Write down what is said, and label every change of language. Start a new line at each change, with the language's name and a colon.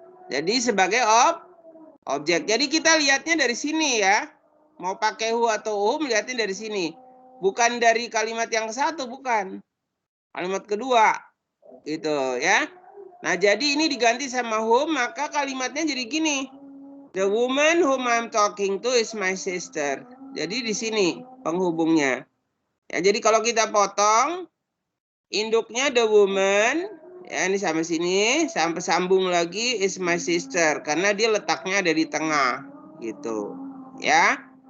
Indonesian: Jadi sebagai objek. Jadi kita lihatnya dari sini ya. Mau pakai who atau whom lihatnya dari sini. Bukan dari kalimat yang satu, bukan. Kalimat kedua. Gitu ya. Nah, jadi ini diganti sama whom, maka kalimatnya jadi gini.
English: The woman whom I'm talking to is my sister.
Indonesian: Jadi di sini penghubungnya. Ya, jadi kalau kita potong, induknya the woman, ya ini sampai sini, sampai sambung lagi
English: is my sister.
Indonesian: Karena dia letaknya ada di tengah. Gitu. Ya.